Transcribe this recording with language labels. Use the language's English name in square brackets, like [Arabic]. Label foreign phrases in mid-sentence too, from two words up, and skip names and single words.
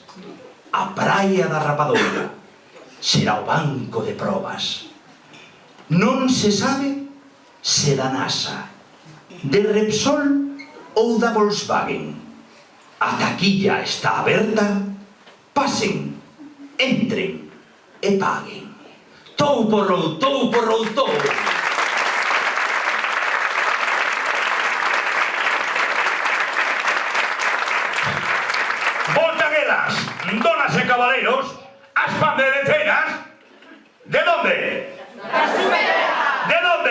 [Galician] A praia da Rapadoira será o banco de probas. Non se sabe se da NASA, de Repsol ou da Volkswagen. A taquilla está aberta, pasen, entren e paguen. Tou porrou, tou porrou, tou. Voltan elas, donas e cabaleiros, as pandereteiras. [Spanish] ¿De dónde? ¿De dónde?